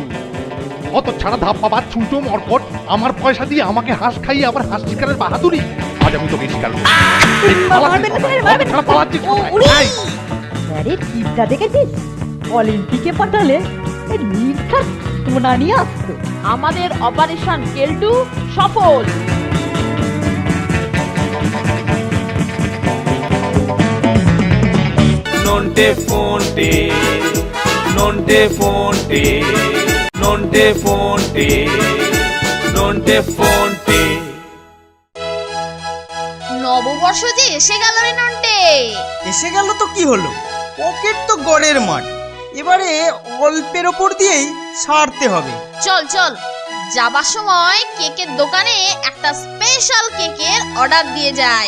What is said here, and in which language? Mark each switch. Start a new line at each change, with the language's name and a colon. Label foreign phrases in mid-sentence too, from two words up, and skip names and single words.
Bangla: অত ছাড়া ধাপ্পাবাজ ছুঁচো মরকট, আমার পয়সা দিয়ে আমাকে হাঁস খাইয়ে আবার হাঁস শিকারের বাহাদুরি। আজ আমি তোকে শিকার করব। স্যারের টিপটা দেখেছিস? অলিম্পিকে পাঠালে নির্ঘাত সোনা নিয়ে আসতো। আমাদের অপারেশন কেল্টু সফল। Nonte fonte, nonte fonte, nonte fonte, nonte fonte. নববর্ষ যে এসে গেল রে নন্টে। এসে গেল তো কি হলো, পকেট তো গড়ের মাঠ, এবারে অল্পের ওপর দিয়েই সারতে হবে। চল চল, যাবার সময় কেকের দোকানে একটা স্পেশাল কেকের অর্ডার দিয়ে যাই।